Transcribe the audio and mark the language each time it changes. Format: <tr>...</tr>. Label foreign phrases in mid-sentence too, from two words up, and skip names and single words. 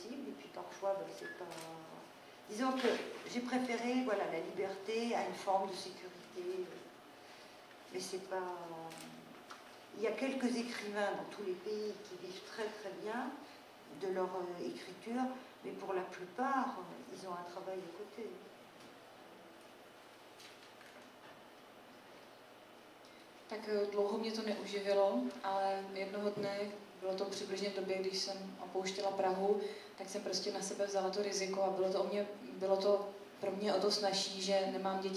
<fr>Et puis parfois, ben, c'est pas... Disons que j'ai préféré voilà, la liberté à une forme de sécurité. Mais c'est pas... Il y a quelques écrivains dans tous les pays qui vivent très très bien de leur écriture, mais pour la plupart, ils ont un travail à côté.</fr> <cs>Tak dlouho mě to neuživilo, ale jednoho dne, bylo to přibližně v době, když jsem opouštěla Prahu, tak jsem prostě na sebe vzala to riziko a bylo to pro mě o to snazší, že nemám děti.</cs>